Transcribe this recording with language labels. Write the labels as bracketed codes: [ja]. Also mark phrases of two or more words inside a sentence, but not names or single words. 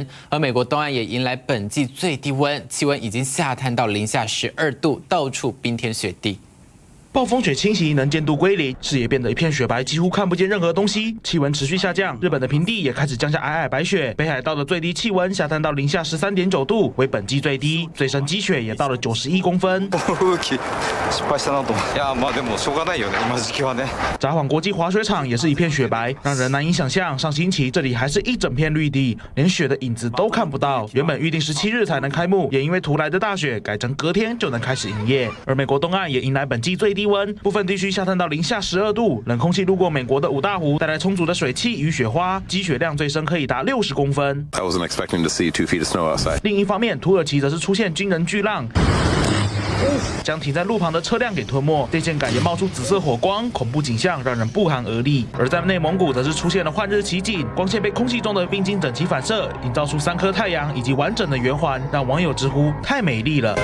[zh] 而美国东岸也迎来本季最低温，气温已经下探到-12度，到处冰天雪地。暴风雪侵袭，能见度归零，视野变得一片雪白，几乎看不见任何东西。气温持续下降，日本的平地也开始降下皑皑白雪。北海道的最低气温下探到-13.9度，为本季最低，最深积雪也到了91公分。 [ja] 失敗したなと。いや、まあでもしょうがないよね。今時期はね。 [zh] 札幌国际滑雪场也是一片雪白，让人难以想象。上星期这里还是一整片绿地，连雪的影子都看不到。原本预定17日才能开幕，也因为突来的大雪，改成隔天就能开始营业。而美国东岸也迎来本季最低温，部分地区下探到-12度。冷空气路过美国的五大湖，带来充足的水汽与雪花，积雪量最深可以达60公分。 [en] I wasn't expecting to see 2 feet of snow outside. [zh] 另一方面，土耳其则是出现惊人巨浪。 将停在路旁的车辆给吞没，电线杆也冒出紫色火光，恐怖景象让人不寒而栗。而在内蒙古，则是出现了换日奇景，光线被空气中的冰晶整齐反射，营造出3颗太阳以及完整的圆环，让网友直呼太美丽了。